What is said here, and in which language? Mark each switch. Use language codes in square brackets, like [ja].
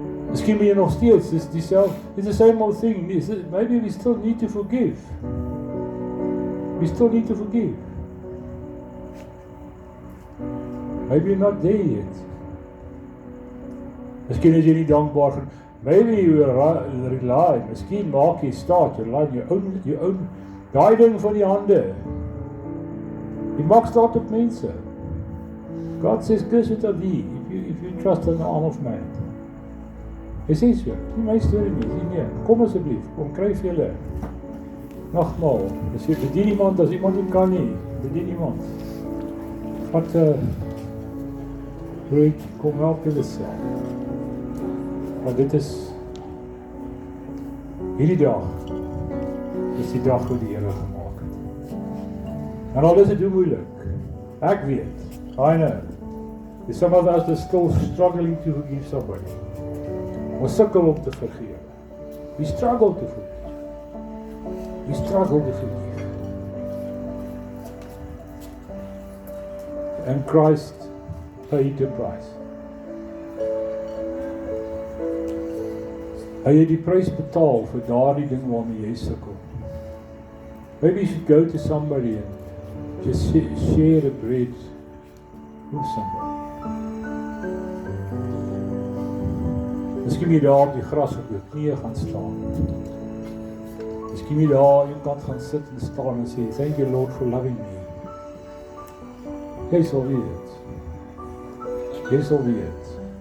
[af] Miskien ben jy nog steeds, [en] it's the same old thing. Maybe we still need to forgive. We still need to forgive. Maybe you're not there yet. [af] Miskien is jy nie dankbaar vir. [en] Maybe you rely. [af] Miskien maak jy staat, jy rely jou own daai ding van die hande. Jy maak staat op mense. [en] God says, cursed are thee if you trust in the arm of man. [af] Hy sê so, nie my storie nie, nee, kom asseblief, kom kry vir julle. Nogmaal, as jy bedien iemand, as iemand nie kan nie, bedien iemand. Wat brood, kom help julle self. Want dit is hierdie dag, is die dag wat die Here gemaak het. En al is dit hoe moeilik, ek weet, [en] I know, some of us are still struggling to forgive somebody. [af] Ons sukkel om te vergewe. [en] We struggle to forgive. We struggle to forgive. And Christ paid the price. [af] Hy het die prys betaal vir daardie ding waarmee jy sukkel. [en] Maybe you should go to somebody and just share the bread with somebody. [af] Miskien jy daar op die gras op jou knieë gaan staan. Miskien jy daar aan jou kant gaan sit en staan en sê, [en] thank you Lord for loving me. [af] Jy sal weet. Jy sal weet.